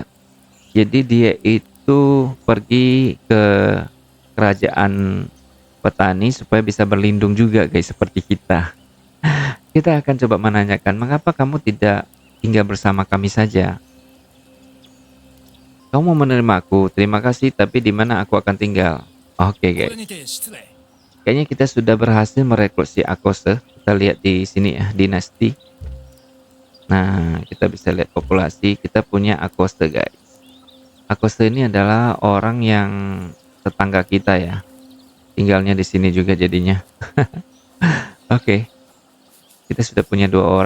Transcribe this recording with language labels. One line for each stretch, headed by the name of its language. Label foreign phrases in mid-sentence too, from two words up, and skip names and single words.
Indonesian: Jadi dia itu pergi ke kerajaan petani supaya bisa berlindung juga guys seperti kita. Kita akan coba menanyakan, mengapa kamu tidak tinggal bersama kami saja? Kamu mau menerima aku? Terima kasih, tapi di mana aku akan tinggal? Oke guys,
Japanese: これにて失礼。
Indonesian: kayaknya kita sudah berhasil merekrut si Akose. Kita lihat di sini ya, dinasti. Nah, kita bisa lihat populasi. Kita punya Akose guys. Akose ini adalah orang yang tetangga kita ya. Tinggalnya di sini juga jadinya. Oke, kita sudah punya 2 orang.